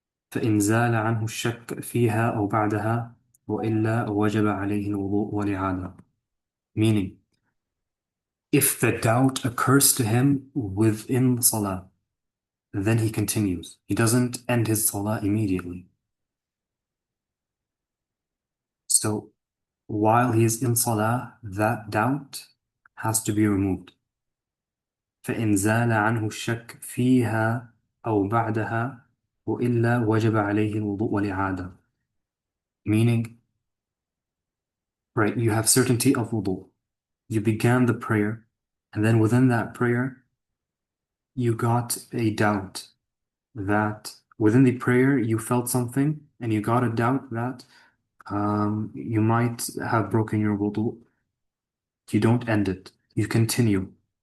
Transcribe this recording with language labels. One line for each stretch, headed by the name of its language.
Arabic: فإن زال عنه الشك فيها أو بعدها وإلا وجب عليه الوضوء والإعادة.
English: Meaning, if the doubt occurs to him within the salah, then he continues. He doesn't end his salah immediately. So while he is in salah, that doubt has to be removed.
Arabic: فإن زال عنه الشك فيها أو بعدها وإلا وجب عليه الوضوء والإعادة.
English: Meaning, right, you have certainty of wudu. You began the prayer, and then within that prayer, you got a doubt that within the prayer you felt something, and you got a doubt that you might have broken your wudu. You don't end it. You continue.